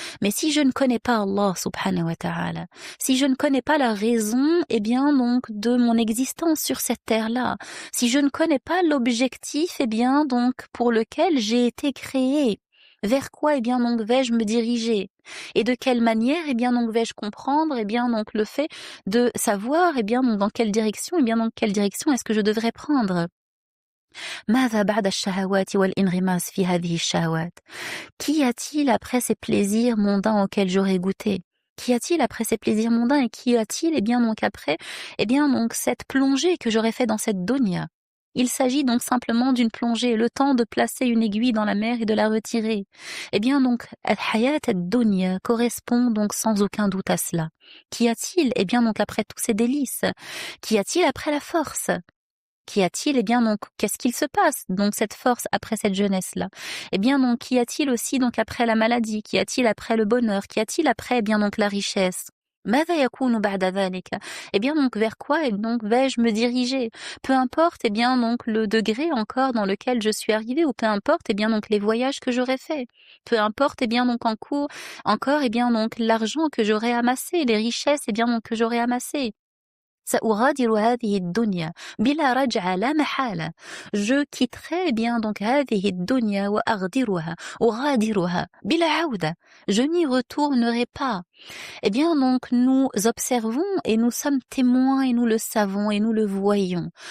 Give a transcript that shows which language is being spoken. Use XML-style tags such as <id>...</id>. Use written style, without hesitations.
<fr>Mais si je ne connais pas Allah subhanahu wa ta'ala, si je ne connais pas la raison eh bien donc de mon existence sur cette terre-là, si je ne connais pas l'objectif eh bien donc pour lequel j'ai été créé, vers quoi eh bien donc vais-je me diriger? Et de quelle manière eh bien donc vais-je comprendre eh bien donc le fait de savoir eh bien donc dans quelle direction est-ce que je devrais prendre?</fr> <ar>ماذا بعد الشهوات والانغماس في هذه الشهوات.</ar> <fr>Qu'y a-t-il après ces plaisirs mondains auxquels j'aurais goûté? Qu'y a-t-il après ces plaisirs mondains et qu'y a-t-il eh bien donc après eh bien donc cette plongée que j'aurais fait dans cette dunya? Il s'agit donc simplement d'une plongée, le temps de placer une aiguille dans la mer et de la retirer. Eh bien donc, al-hayat ad-dunya correspond donc sans aucun doute à cela. Qu'y a-t-il eh bien donc après tous ces délices? Qu'y a-t-il après la force? Qu'y a-t-il eh bien donc qu'est-ce qu'il se passe donc cette force après cette jeunesse-là? Eh bien donc qu'y a-t-il aussi donc après la maladie? Qu'y a-t-il après le bonheur? Qu'y a-t-il après eh bien donc la richesse?</fr> <ar>ماذا يكون بعد ذلك؟</ar> <fr>Eh bien donc vers quoi donc vais-je me diriger? Peu importe eh bien donc le degré encore dans lequel je suis arrivée ou peu importe eh bien donc les voyages que j'aurais faits. Peu importe eh bien donc encore eh bien donc l'argent que j'aurais amassé, les richesses eh bien donc que j'aurais amassées.</fr> <ar>سأغادر هذه الدنيا بلا رجعة لا محالة.</ar> <fr>Je quitterai eh bien donc</fr> <ar>هذه الدنيا أغادرها بلا عودة.</ar> <fr>Je n'y retournerai pas. Eh bien donc nous observons et nous sommes témoins et nous le savons et nous le voyons.</fr>